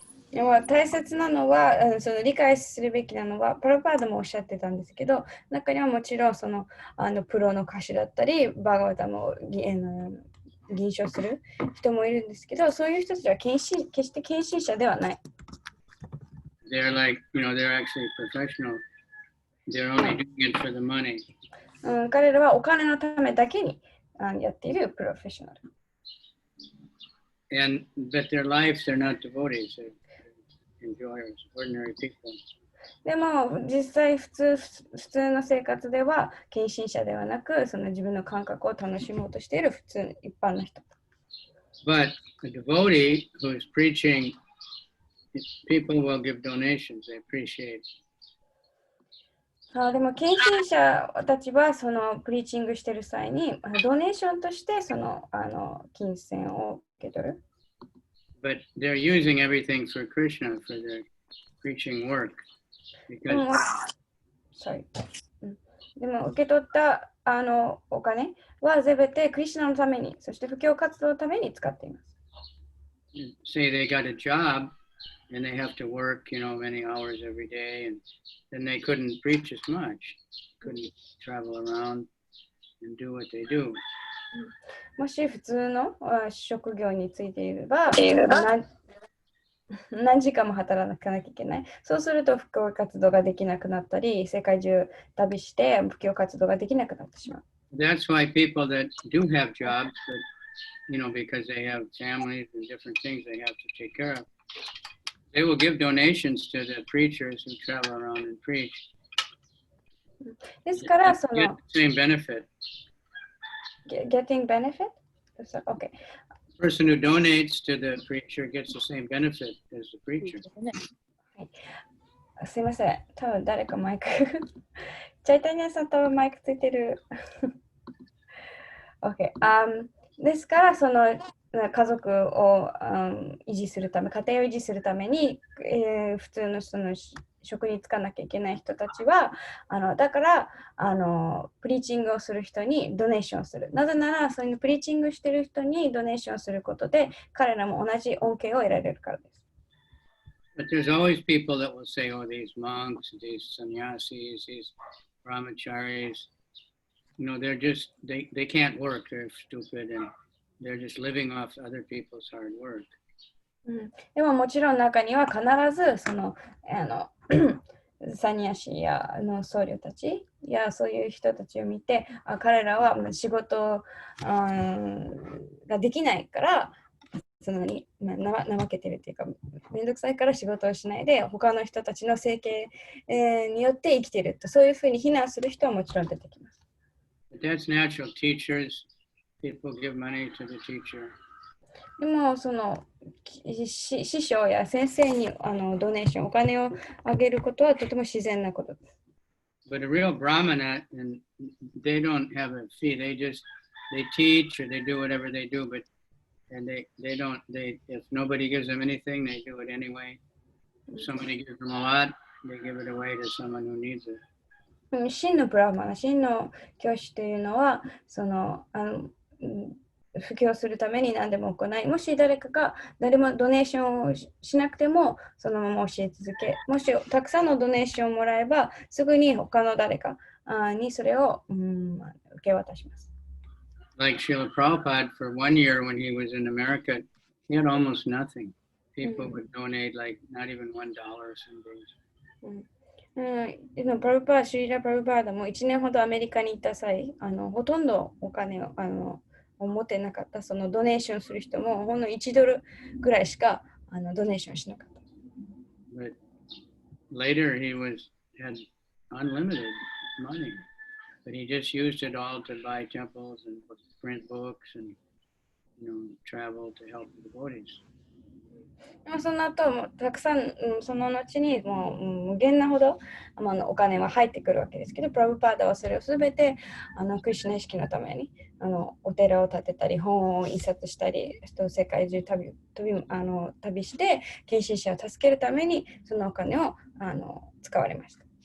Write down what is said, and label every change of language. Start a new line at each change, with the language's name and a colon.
Japanese: でも大切なのは、その理解するべきなのは、プラパーダもおっしゃってたんですけど、中にはもちろんそのプロの歌手だったり、バーガワタムを吟唱する人もいるんですけど、そういう人たちは決して献身者ではない。
English: They're like, they're actually professional. They're only doing it for the money.
Japanese: 彼らはお金のためだけにやっているプロフェッショナル。
English: But their lives, they're not devotees, they're enjoyers, ordinary people.
Japanese: でも実際普通の生活では献身者ではなく、その自分の感覚を楽しもうとしている普通の一般の人。
English: But a devotee who is preaching, people will give donations, they appreciate.
Japanese: でも献身者たちはそのプリーチングしている際にドネーションとしてその金銭を受け取る。
English: But they're using everything for Krishna for their preaching work. Because...
Japanese: でも受け取ったお金は全てクリシュナのために、そして布教活動のために使っています。
English: Say they got a job and they have to work, many hours every day, and then they couldn't preach as much, couldn't travel around and do what they do.
Japanese: もし普通の職業についていれば、何時間も働かなきゃいけない。そうすると布教活動ができなくなったり、世界中旅して布教活動ができなくなってしまう。
English: That's why people that do have jobs, but because they have families and different things they have to take care of, they will give donations to the preachers who travel around and preach.
Japanese: ですからその
English: Get the same benefit. Getting benefit? Okay. The person who donates to the preacher gets the same benefit as the preacher.
Japanese: すいません。多分誰かマイク。チャイタニアさんとマイクついてる。 OK。ですから、その家族を維持するため、家庭を維持するために、普通のその職に就かなきゃいけない人たちは、だからプリーチングをする人にドネーションをする。なぜなら、そういうプリーチングしている人にドネーションをすることで、彼らも同じ恩恵を得られるからです。
English: But there's always people that will say, oh, these monks, these sannyasis, these brahmacharis, they're just, they can't work, they're stupid, and they're just living off other people's hard work.
Japanese: でももちろん中には必ずそのサニヤシや僧侶たちやそういう人たちを見て、彼らは仕事ができないからそのに怠けてるっていうかめんどくさいから仕事をしないで他の人たちの生計、によって生きているとそういうふうに非難する人はもちろん出てきます。
English: That's natural. Teachers, people give money to the teacher.
Japanese: でもその師匠や先生にドネーションお金をあげることはとても自然なことです。
English: But a real brahmana, and they don't have a fee. They teach or they do whatever they do, but if nobody gives them anything, they do it anyway. If somebody gives them a lot, they give it away to someone who needs it.
Japanese: 真のブラマナ、真の教師というのはその布教するために何でも行い、もし誰もドネーションをしなくてもそのまま教え続け、もしたくさんのドネーションをもらえばすぐに他の誰かにそれを受け渡します。
English: Like Srila Prabhupada, for 1 year when he was in America, he had almost nothing. People would donate like not even $1 some days.
Japanese: シリラ・プラブパーダも1年ほどアメリカに行った際、ほとんどお金を持ってなかった、そのドネーションする人もほんの$1ぐらいしかドネーションしなかった。
English: But later he had unlimited money, but he just used it all to buy temples and print books and travel to help the devotees.
Japanese: その後もたくさん、その後にもう無限なほどお金は入ってくるわけですけど、プラブパーダはそれをすべてクリシュナ意識のためにお寺を建てたり、本を印刷したり、世界中旅して献身者を助けるためにそのお金を使われました。